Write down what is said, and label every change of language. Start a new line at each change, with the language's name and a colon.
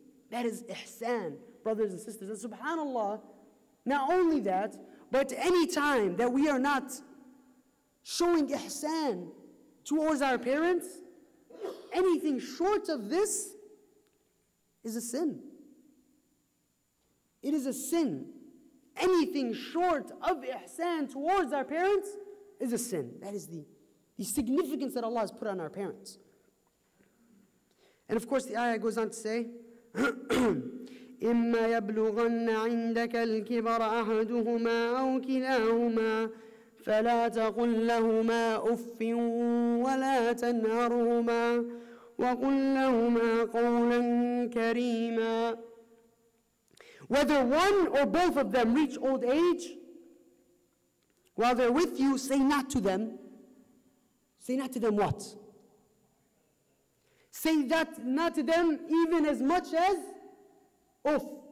English: That is ihsan, brothers and sisters. And subhanAllah, not only that, but any time that we are not showing ihsan towards our parents, anything short of this is a sin. It is a sin. Anything short of ihsan towards our parents is a sin. That is the significance that Allah has put on our parents. And of course the ayah goes on to say,
Arabic: إِمَّا يَبْلُغَنَّ عِنْدَكَ الْكِبَرَ أَحَدُهُمَا أَوْ كِلَاهُمَا فَلَا تَقُلْ لَهُمَا أُفٍّ وَلَا تَنْهَرْهُمَا وَقُلْ لَهُمَا قَوْلًا كَرِيمًا.
English: Whether one or both of them reach old age, while they're with you, say not to them what? Say that not to them even as much as uff.